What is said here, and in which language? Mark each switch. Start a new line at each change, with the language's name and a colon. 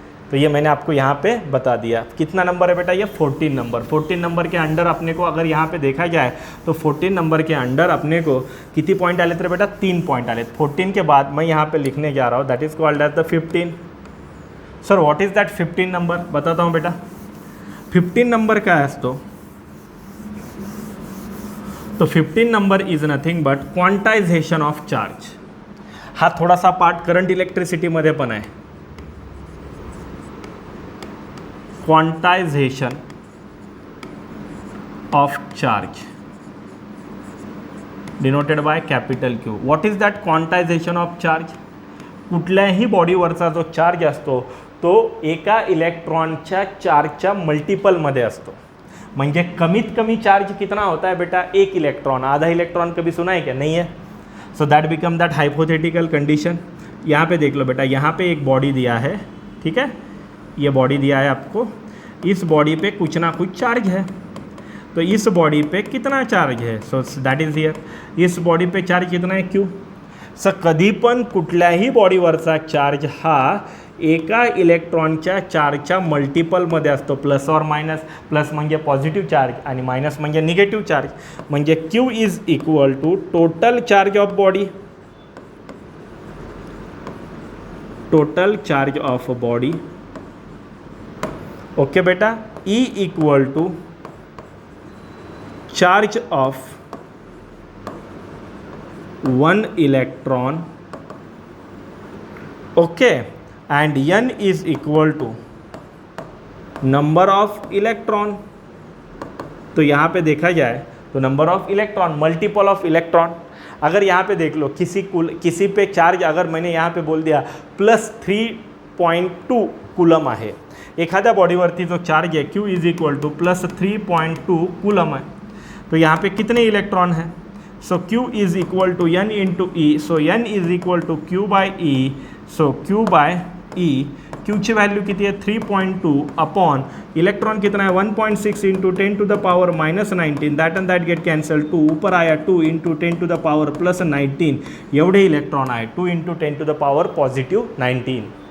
Hindi: तो ये मैंने आपको यहाँ पे बता दिया. कितना नंबर है बेटा, ये 14 नंबर. 14 नंबर के अंडर अपने को अगर यहाँ पे देखा जाए तो 14 नंबर के अंडर अपने को कितनी पॉइंट आले थे बेटा, 3 पॉइंट आले. 14 के बाद मैं यहाँ पे लिखने जा रहा हूँ, that is called as the 15. Sir what is that 15 number, बताता हूँ बेटा.
Marathi: 15 नंबर काय असतो, तो
English: 15 number is nothing but quantization of charge.
Marathi: हा थोडासा पार्ट करंट इलेक्ट्रिसिटीमध्ये पण आहे.
English: Quantization of charge denoted by capital Q. What is that quantization of charge,
Marathi: कुठल्याही बॉडीवरचा जो चार्ज असतो तो एका इलेक्ट्रॉनच्या चार्जच्या मल्टिपलमध्ये असतो. म्हणजे कमीत कमी चार्ज
Hindi: कितना होता है बेटा,
Marathi: 1 इलेक्ट्रॉन.
Hindi: आधा इलेक्ट्रॉन कभी सुना है क्या, नहीं है. So that become that hypothetical condition. यहाँ पे देख लो बेटा, यहाँ पे एक बॉडी दिया है, ठीक है, ये बॉडी दिया है आपको, इस बॉडी पे कुछ ना कुछ चार्ज है. तो इस बॉडी पे कितना चार्ज है, सो दैट इज हियर, इस बॉडी पे चार्ज कितना है Q.
Marathi: सो कधी पण कुठल्याही बॉडीवरचा चार्ज हा एका इलेक्ट्रॉनच्या चार्जच्या मल्टिपलमध्ये असतो. प्लस और मायनस, प्लस म्हणजे पॉझिटिव्ह चार्ज आणि मायनस म्हणजे निगेटिव्ह चार्ज.
English: म्हणजे Q is equal to total charge of body, total charge of body. Okay बेटा, E equal to charge of 1 electron. Okay, and N is equal to number of electron.
Hindi: तो यहाँ पे देखा जाए तो number of electron, multiple of electron. अगर यहाँ पे देख लो, किसी पे चार्ज अगर मैंने यहाँ पे बोल दिया +3.2 कूलम
Marathi: आहे, एखाद्या बॉडीवरती
Hindi: जो चार्ज है Q is equal to +3.2 coulomb है, तो यहाँ पे कितने इलेक्ट्रॉन हैं.
English: So Q is equal to N into E. So N is equal to Q by E. So Q by E,
Marathi: Q ची व्हॅल्यू किती आहे
English: 3.2 upon electron कितना है 1.6 into 10 to the power -19. That and that get cancel. 2 ऊपर आया 2 इंटू 10 टू द पावर +19.
Marathi: एवढे electron आहे,
English: 2 into 10 to the power +19.